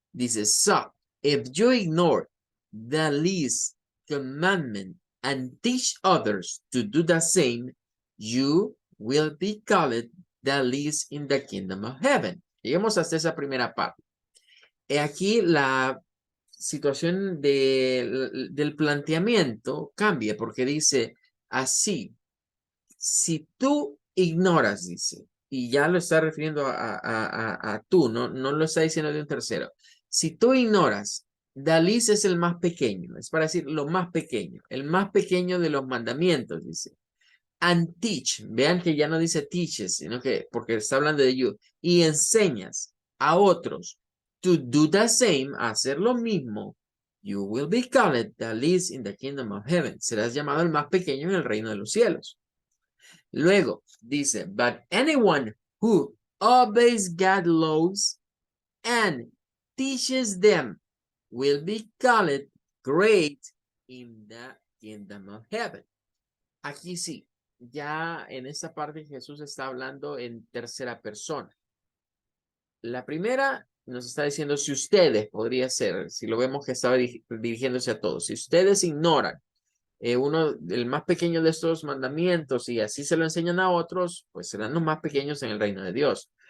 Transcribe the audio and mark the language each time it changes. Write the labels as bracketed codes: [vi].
[es] Dice, [en] so, if you ignore the least commandment and teach others to do the same, you will be called the least in the kingdom of heaven. [es] Lleguemos hasta esa primera parte. Aquí la situación del planteamiento cambia porque dice así, si tú ignoras, dice, y ya lo está refiriendo a tú, no lo está diciendo de un tercero. Si tú ignoras, Dalis es el más pequeño, es para decir lo más pequeño, el más pequeño de los mandamientos, dice. [en] And teach, [es] vean que ya no dice [en] teaches, [es] sino que porque está hablando de you, y enseñas a otros [en] to do the same, [es] a hacer lo mismo, [en] you will be called the least in the kingdom of heaven. [es] Serás llamado el más pequeño en el reino de los cielos. Luego dice, [en] but anyone who obeys God's laws and teaches them will be called great in the kingdom of heaven. [es] Aquí sí, ya en esta parte Jesús está hablando en tercera persona. La primera nos está diciendo si ustedes, podría ser, si lo vemos que estaba dirigiéndose a todos, si ustedes ignoran el más pequeño de estos mandamientos y así se lo enseñan a otros, pues serán los más pequeños en el reino de Dios.